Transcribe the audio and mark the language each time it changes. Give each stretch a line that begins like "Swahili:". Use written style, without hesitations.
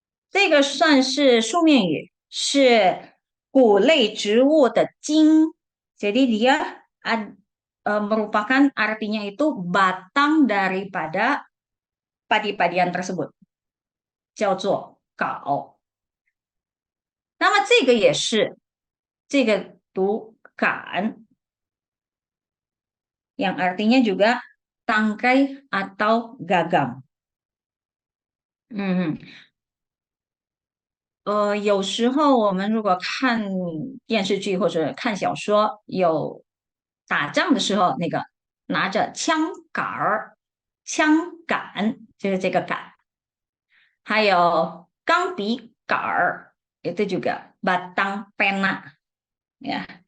Chinese: 这个算是书面语，是谷类植物的茎。
Indonesian: Jadi dia merupakan artinya itu batang daripada padi-padian tersebut，
Chinese: 叫做秆。那么这个也是，这个读杆，
Indonesian: yang artinya juga tangkai atau gagang。
Chinese: 有时候我们如果看电视剧或者看小说，有打仗的时候，那个拿着枪杆儿、枪杆，就是这个杆，还有钢笔杆儿，
Indonesian: itu juga batang pena，
Chinese: 呀。